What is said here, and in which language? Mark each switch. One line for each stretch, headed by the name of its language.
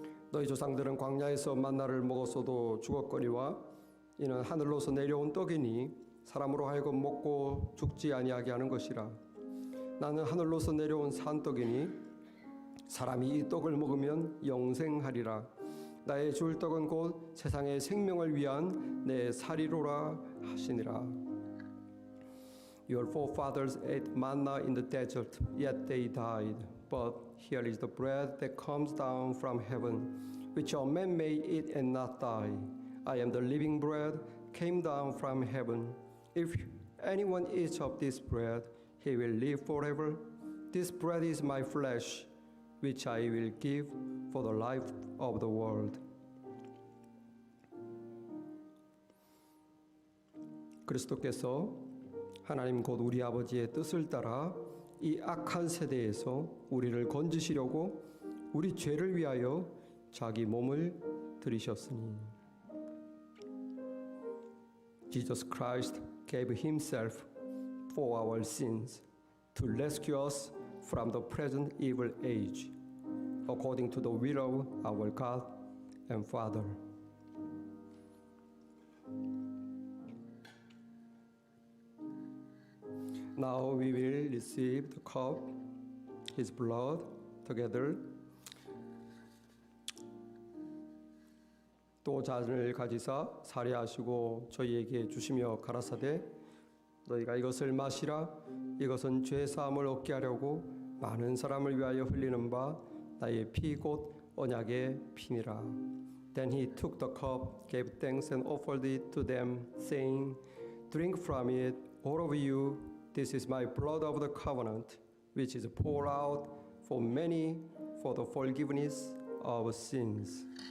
Korean: 너희 조상들은 광야에서 만나를 먹었어도 죽었거니와 이는 하늘로서 내려온 떡이니 사람으로 하여금 먹고 죽지 아니하게 하는 것이라. 나는 하늘로서 내려온 산떡이니 사람이 이 떡을 먹으면 영생하리라. 나의 줄 떡은 곧 세상의 생명을 위한 내 살이로라 하시니라.
English: Your forefathers ate manna in the desert, yet they died. But here is the bread that comes down from heaven, which a man may eat and not die. I am the living bread, came down from heaven. If anyone eats of this bread, he will live forever. This bread is my flesh, which I will give for the life of the world.
Korean: 그리스도께서 하나님 곧 우리 아버지의 뜻을 따라 이 악한 세대에서 우리를 건지시려고 우리 죄를 위하여 자기 몸을 들이셨으니.
English: Jesus Christ gave himself for our sins to rescue us from the present evil age, according to the will of our God and Father. Now we will receive the cup, his blood, together.
Korean: 또 잔을 가지사 살해하시고 저희에게 주시며 가라사대 너희가 이것을 마시라. 이것은 죄 사함을 얻게 하려고 많은 사람을 위하여 흘리는 바 나의 피 곧 언약의 피니라.
English: Then he took the cup, gave thanks and offered it to them, saying, Drink from it, all of you. This is my blood of the covenant, which is poured out for many for the forgiveness of sins.